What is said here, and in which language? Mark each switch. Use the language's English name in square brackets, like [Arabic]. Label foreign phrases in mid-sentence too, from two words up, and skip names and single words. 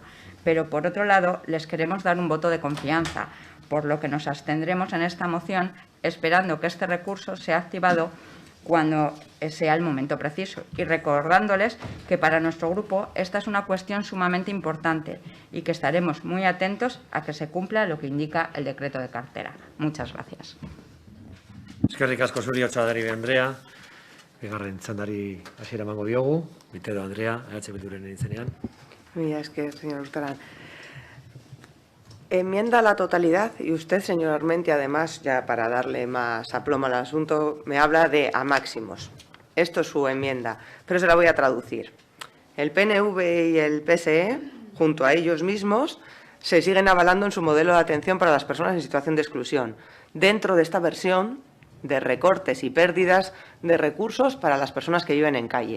[Spanish] Pero, por otro lado, les queremos dar un voto de confianza, por lo que nos abstendremos en esta moción esperando que este recurso sea activado cuando sea el momento preciso y recordándoles que para nuestro grupo esta es una cuestión sumamente importante y que estaremos muy atentos a que se cumpla lo que indica el decreto de cartera. Muchas gracias. [Basque] Eskerrik asko zuri Otxadari Andrea. Bigarren txandari hasiera emango diogu. Bitero Andrea, Bilduren izenean. [Spanish] Mira, es que, señor Urtaran, enmienda a la totalidad y usted, señor Armentia, además, ya para darle más aplomo al asunto, me habla de a máximos. Esto es su enmienda, pero se la voy a traducir. El PNV y el PSE, junto a ellos mismos, se siguen avalando en su modelo de atención para las personas en situación de exclusión, dentro de esta versión de recortes y pérdidas de recursos para las personas que viven en calle.